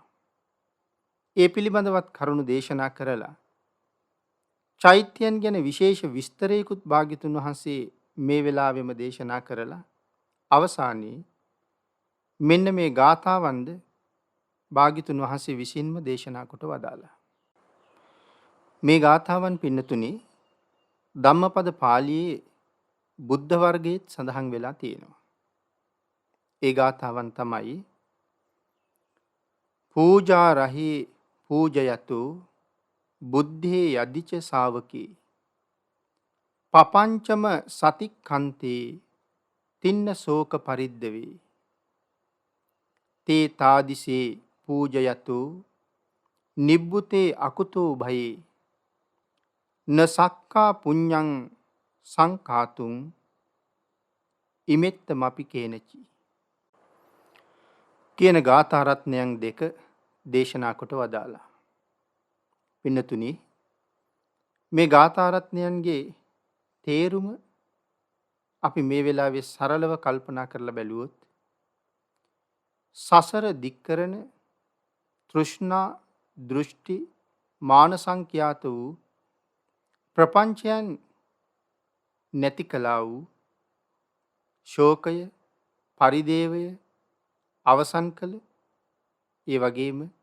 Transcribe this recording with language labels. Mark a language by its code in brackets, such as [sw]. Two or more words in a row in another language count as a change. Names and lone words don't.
[si] ඒ පිළිබඳවත් කරුණු දේශනා කරලා චෛත්‍යයන් ගැන විශේෂ විස්තරයකුත් භාග්‍යතුන් වහන්සේ මේ වෙලාවෙම දේශනා කරලා අවසානයේ මෙන්න මේ ගාථාවන්ද භාග්‍යතුන් වහන්සේ විසින්ම දේශනා කොට වදාළා. මේ ගාථාවන් පින්නතුනි ධම්මපද පාළියේ බුද්ධ වර්ගයේත් සඳහන් වෙලා තියෙනවා. ඒ ගාථාවන් තමයි [pi] පූජා රහි පූජයතු බුද්ධේ යදිච ශාවකී පපංචම සතික්ඛන්තේ තින්න ශෝක පරිද්දවේ තේ තාදිසේ පූජයතු නිබ්බුතේ අකුතෝ භයේ න සක්කා පුඤ්ඤං සංඛාතුං ඉමෙත්තමපි කේනචි [si] කියන ගාථා රත්නයන් දෙක දේශනා කොට වදාලා. පින්නතුනි මේ ගාථා රත්නයන්ගේ තේරුම අපි මේ වෙලාවේ සරලව කල්පනා කරලා බැලුවොත් සසර දික් කරන තෘෂ්ණා දෘෂ්ටි මාන සංඛ්‍යාත වූ ප්‍රපංචයන් නැති කළා වූ ශෝකය පරිදේවය අවසන් කළ ඒ වගේම